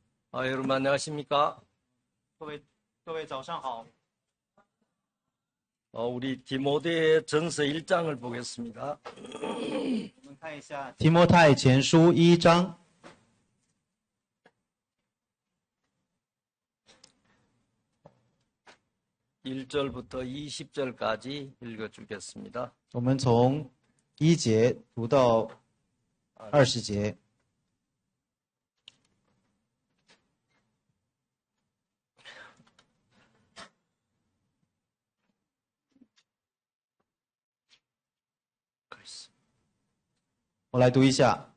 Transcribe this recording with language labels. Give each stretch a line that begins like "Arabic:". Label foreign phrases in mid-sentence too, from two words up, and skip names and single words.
Korean: 여러분 안녕하십니까?
Chinese: 各位早上好。
Korean: 우리 디모데 전서 1장을 보겠습니다.
Chinese: 我们看一下提摩太前书1章
Korean: 1절부터 20절까지 읽어주겠습니다.
Chinese: 我们从1节读到20节。我来读一下。